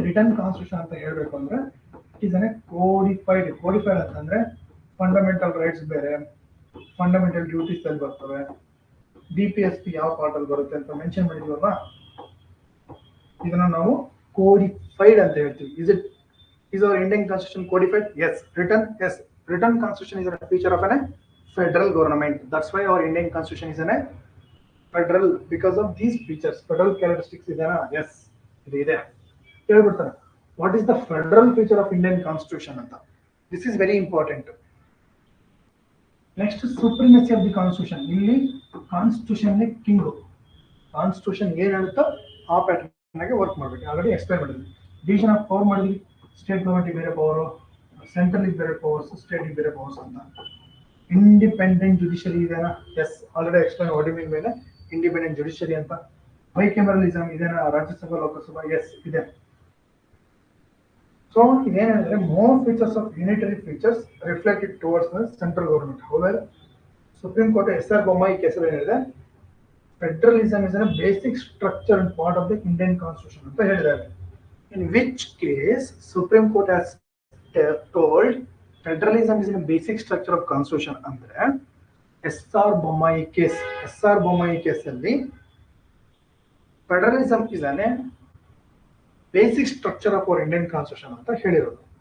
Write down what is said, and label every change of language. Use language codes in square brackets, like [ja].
[en] return constitution [kn] ಅಂತ ಹೇಳ್ಬೇಕು ಅಂದ್ರೆ [en] It is uncodified. [kn] Codified ಅಂತಂದ್ರೆ ಫಂಡಮೆಂಟಲ್ ರೈಟ್ಸ್ ಬೇರೆ, ಫಂಡಮೆಂಟಲ್ ಡ್ಯೂಟೀಸ್ ಅಲ್ಲಿ ಬರ್ತವೆ, DPSP ಯಾವ ಪಾರ್ಟ್ ಅಲ್ಲಿ ಬರುತ್ತೆ ಅಂತ ಮೆನ್ಷನ್ ಮಾಡಿದೀವಲ್ಲ, ಇದನ್ನ ನಾವು ಕೋಡಿಫೈಡ್ ಅಂತ ಹೇಳ್ತೀವಿ. [en] is our Indian constitution codified? Yes. Written? Yes. Written constitution is a feature of a federal government. That's why our Indian constitution is a federal, because of these features. Federal characteristics [kn] ಇದೆನಾ? [en] Yes, [kn] ಇದು ಇದೆ. ಹೇಳ್ಬಿಡ್ತಾರೆ [en] what is the federal feature of Indian constitution ಅಂತ. This is very important. Next, supremacy of the constitution. [kn] ಇಲ್ಲಿ constitution king. Constitution ಏನ್ ಹೇಳುತ್ತೋ ಆ pattern ಆಗಿ work ಮಾಡ್ಬೇಕು. ಆಲ್ರೆಡಿ ಎಕ್ಸ್ಪ್ಲೈನ್ ಮಾಡಿದ್ವಿ. ಡಿವಿಷನ್ ಆಫ್ ಪವರ್ ಮಾಡಿದ್ವಿ. [en] State government ಬೇರೆ power, central ಬೇರೆ powers, state ಬೇರೆ ಪವರ್ಸ್ ಅಂತ. ಇಂಡಿಪೆಂಡೆಂಟ್ ಜುಡಿಷರಿ ಇದೆನಾ? Yes, already explain what you mean ಮೇಲೆ ಇಂಡಿಪೆಂಡೆಂಟ್ ಜುಡಿಷರಿ ಅಂತ. ಬೈಕೆಮರಲಿಸಮ್ ಇದೆನಾ? ರಾಜ್ಯಸಭಾ ಲೋಕಸಭಾ? ಎಸ್ ಇದೆ. ಸೊ ಇದೇನಂದ್ರೆ more features of unitary features reflected towards the central government. ಹೌದಾ? ಸುಪ್ರೀಂ ಕೋರ್ಟ್ SR ಬೊಮ್ಮಾಯಿ ಕೇಸಲ್ಲಿ ಏನಿದೆ, federalism is a basic structure and part of the Indian constitution ಅಂತ ಹೇಳಿದ್ದಾರೆ. In which case Supreme Court has told federalism is a basic structure of constitution [kn] ಅಂದ್ರೆ [en] SR Bommai case. SR Bommai ಕೇಸಲ್ಲಿ federalism is a basic structure of our Indian constitution [kn] ಅಂತ ಹೇಳಿರೋದು.